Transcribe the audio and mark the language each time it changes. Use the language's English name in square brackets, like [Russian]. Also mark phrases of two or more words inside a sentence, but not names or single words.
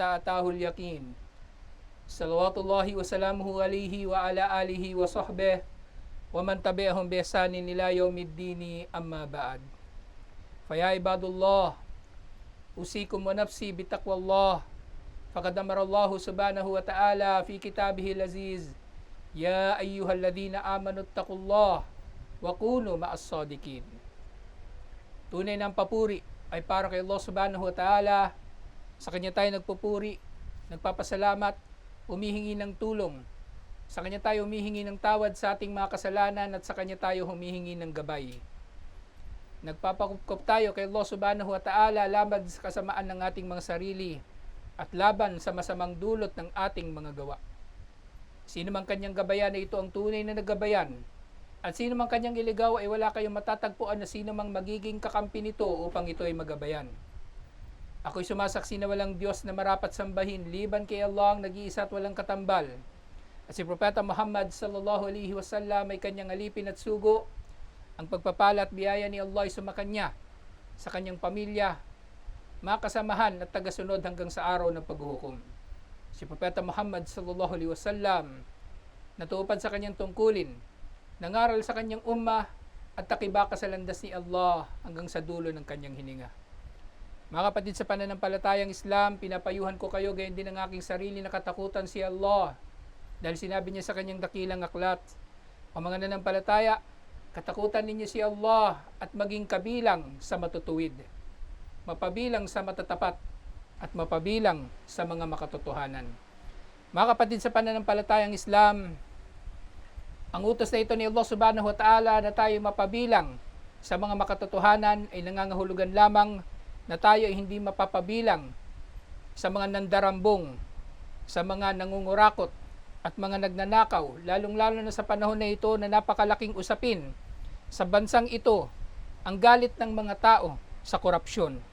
[Arabic] أتاه اليقين صلوات الله وسلامه عليه وعلى آله وصحبه ومن تبعهم بإحسان إلى يوم الدين أما بعد فيا عباد الله أوصيكم ونفسي بتقوى الله فقد أمر الله سبحانه وتعالى في كتابه العزيز يا أيها الذين آمنوا اتقوا الله وكونوا مع الصادقين. [Filipino] Tunay ng papuri ay para kay Allah [Arabic] سبحانه وتعالى. [Filipino] Sa Kanya tayo nagpupuri, nagpapasalamat, humihingi ng tulong. Sa Kanya tayo humihingi ng tawad sa ating mga kasalanan at sa Kanya tayo humihingi ng gabay. Nagpapakupkop tayo kay Allah [Arabic] سبحانه وتعالى [Filipino] laban sa kasamaan ng ating mga sarili at laban sa masamang dulot ng ating mga gawa. Sino mang kanyang gabayan ay ito ang tunay na nagabayan. At sino mang kanyang iligaw ay wala kayong matatagpuan na sino mang magiging kakampi nito upang ito ay magabayan. Ako'y sumasaksi na walang Diyos na marapat sambahin liban kay Allah ang nag-iisa at walang katambal. At si Propeta Muhammad [Arabic] صلى الله عليه وسلم [Filipino] ay kanyang alipin at sugo. Ang pagpapala at biyaya ni Allah ay sumakanya sa kanyang pamilya, mga kasamahan at tagasunod hanggang sa araw ng paghuhukom. Si Propeta Muhammad [Arabic] صلى الله عليه وسلم [Filipino] natupad sa kanyang tungkulin, nangaral sa kanyang ummah at takibaka sa landas ni Allah hanggang sa dulo ng kanyang hininga. Mga kapatid sa pananampalatayang Islam, pinapayuhan ko kayo gayon din ang aking sarili na katakutan si Allah. Dahil sinabi niya sa kanyang dakilang aklat, o mga nanampalataya, katakutan ninyo si Allah at maging kabilang sa matutuwid, mapabilang sa matatapat, at mapabilang sa mga makatotohanan. Mga kapatid sa pananampalatayang Islam, ang utos na ito ni Allah [Arabic] سبحانه وتعالى [Filipino] na tayo mapabilang sa mga makatotohanan ay nangangahulugan lamang na tayo ay hindi mapapabilang sa mga nandarambong, sa mga nangungurakot at mga nagnanakaw, lalong-lalo na sa panahon na ito na napakalaking usapin sa bansang ito ang galit ng mga tao sa korupsyon.